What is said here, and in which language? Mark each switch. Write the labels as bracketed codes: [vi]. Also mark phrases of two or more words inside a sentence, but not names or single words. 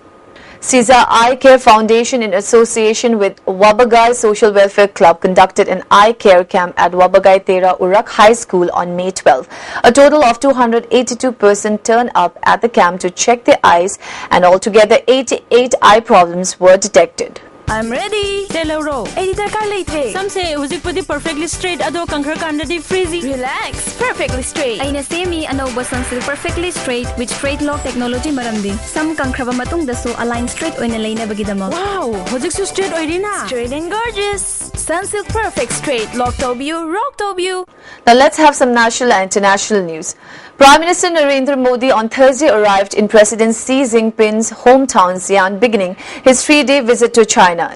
[en] CISA Eye Care Foundation, in association with Wabagai Social Welfare Club, conducted an eye care camp at Wabagai Tera Urak High School on May 12. A total of 282 persons turned up at the camp to check their eyes, and altogether 88 eye problems were detected. I'm ready. Telero. Editor ka late. Some say [mni] hujik pudi [en] perfectly straight [mni] ado kankhar kandadi [en] freezy. Relax. Perfectly straight. [mni] Aina semi anoba sunsilk [en] perfectly straight with straight lock technology [mni] maramdi. Some kankraba matung dasu [en] align straight [mni] oina laina bagidamo. Wow. Hujik su straight oirina. [en] Straight and gorgeous. Sunsilk perfect straight. [mni] Lock tobu, rock tobu. [en] Now let's have some national and international news. Prime Minister Narendra Modi on Thursday arrived in President Xi Jinping's hometown Xi'an, beginning his 3-day visit to China.